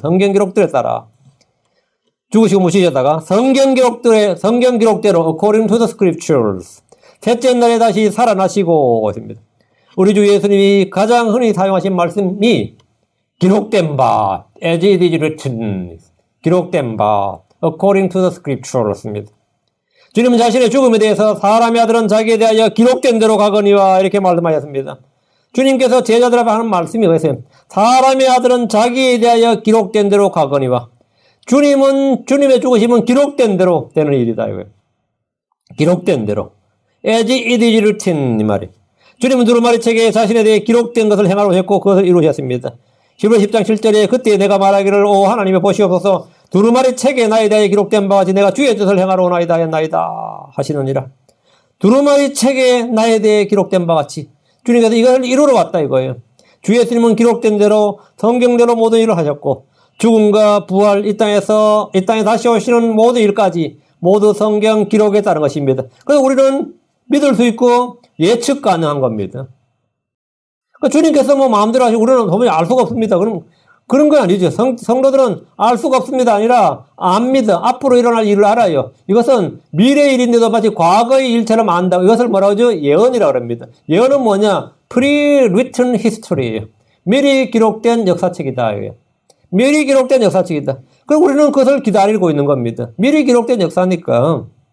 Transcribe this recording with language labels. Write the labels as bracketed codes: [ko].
[ko] 성경 기록들에 따라. 죽으시고 묻히셨다가 성경 기록대로 [en] according to the scriptures. [ko] 셋째 날에 다시 살아나시고 있습니다. 우리 주 예수님이 가장 흔히 사용하신 말씀이 기록된 바, [en] as it is written. [ko] 기록된 바, [en] according to the scriptures [ko] 입니다. 주님은 자신의 죽음에 대해서 사람의 아들은 자기에 대하여 기록된 대로 가거니와 이렇게 말씀하셨습니다. 주님께서 제자들에게 하는 말씀이 이것이에요. 사람의 아들은 자기에 대하여 기록된 대로 가거니와 주님은 주님의 죽으심은 기록된 대로 되는 일이다 이거예요. 기록된 대로. [en] As it is written [ko] 이 말이. 주님은 두루마리 책에 자신에 대해 기록된 것을 행하려고 했고 그것을 이루셨습니다. 히브리 10장 7절에 그때 내가 말하기를 오 하나님의 보시옵소서 두루마리 책에 나에 대해 기록된 바와 같이 내가 주의 뜻을 행하러 오나이다 했나이다 하시느니라. 두루마리 책에 나에 대해 기록된 바와 같이 주님께서 이것을 이루러 왔다 이거예요. 주 예수님은 기록된 대로 성경대로 모든 일을 하셨고 죽음과 부활 이 땅에 다시 오시는 모든 일까지 모두 성경 기록에 따른 것입니다. 그래서 우리는 믿을 수 있고 예측 가능한 겁니다. 그러니까 주님께서 뭐 마음대로 하시고 우리는 도무지 알 수가 없습니다. 그런 건 아니죠. 성도들은 알 수가 없습니다. 아니라 압니다. 앞으로 일어날 일을 알아요. 이것은 미래의 일인데도 마치 과거의 일처럼 안다. 이것을 뭐라고 하죠? 예언이라고 합니다. 예언은 뭐냐? [en] Pre-written history예요. [ko] 미리 기록된 역사책이다. 미리 기록된 역사책이다. 그리고 우리는 그것을 기다리고 있는 겁니다. 미리 기록된 역사니까.